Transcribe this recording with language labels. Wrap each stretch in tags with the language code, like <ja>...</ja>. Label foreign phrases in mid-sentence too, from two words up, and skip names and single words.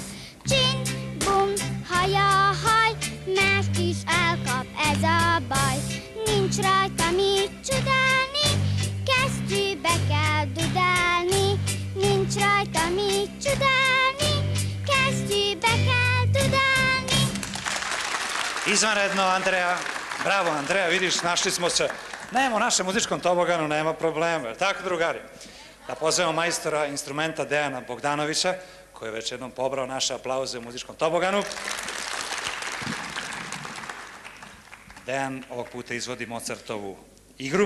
<hu>Csin, bum, haja haj, mást is elkap ez a baj. Nincs rajta mit csodálni, kesztyű csodálni, kesztyűbe kell tudálni.</hu> <sr>Izvanredno, Andreja. Bravo, Andreja, vidiš, našli smo se. Nema u našem muzičkom toboganu, nema problema. Tako, drugari? Da pozovemo majstora instrumenta Dejana Bogdanovića, koji je već jednom pobrao naše aplauze u muzičkom toboganu. Dejan ovog puta izvodi Mozartovu igru.</sr>